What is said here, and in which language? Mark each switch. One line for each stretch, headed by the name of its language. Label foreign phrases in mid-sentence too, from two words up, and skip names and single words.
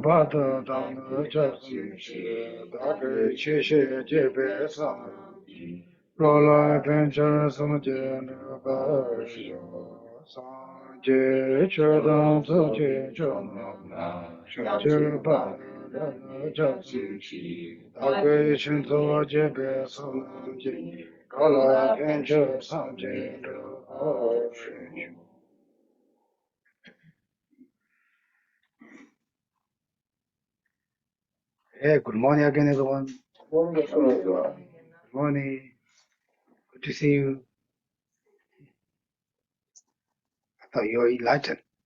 English: Bata Dan Jatsu Chi Abe Chishe Jibe Sanje Rola Venture Sanje Ruba Sho Sanje Chodam Soje Chodam Shaje Bada Jatsu Chi Agwe Shinto Jebe Sanje Rola Venture Sanje Ruba Sho. Hey, good morning again, everyone. Good morning. Good to see you. I thought you were enlightened.